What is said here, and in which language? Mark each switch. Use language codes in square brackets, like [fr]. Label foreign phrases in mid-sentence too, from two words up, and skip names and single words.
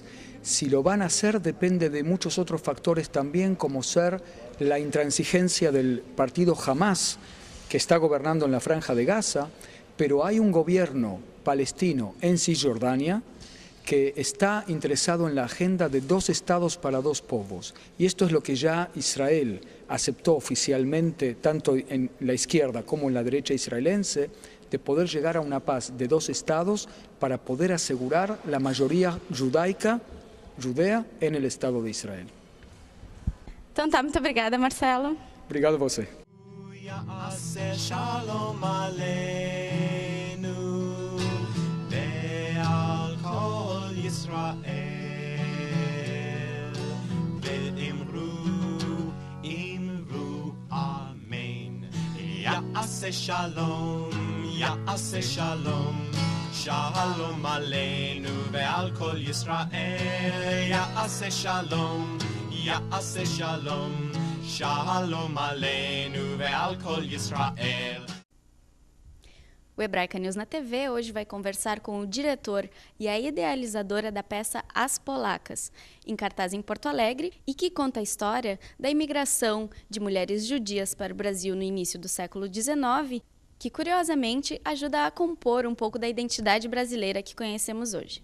[es] Si lo van a hacer depende de muchos otros factores también, como ser la intransigencia del partido Hamas, que está gobernando en la Franja de Gaza, pero hay un gobierno palestino en Cisjordania que está interesado en la agenda de 2 estados para 2 povos. Y esto es lo que ya Israel aceptó oficialmente, tanto en la izquierda como en la derecha israelense, de poder llegar a una paz de 2 estados para poder asegurar la mayoría judea en el Estado de Israel. [pt] Então tá, muito obrigada, Marcelo. Obrigado a você. [he] שלום עלינו ועל כל ישראל ואמרו אמן. יעשה שלום שלום עלינו ועל כל ישראל. יעשה שלום יעשה שלום, שלום עלינו ועל כל ישראל. [pt] O Hebraica News na TV hoje vai conversar com o diretor e a idealizadora da peça As Polacas, em cartaz em Porto Alegre, e que conta a história da imigração de mulheres judias para o Brasil no início do século XIX, que curiosamente ajuda a compor um pouco da identidade brasileira que conhecemos hoje.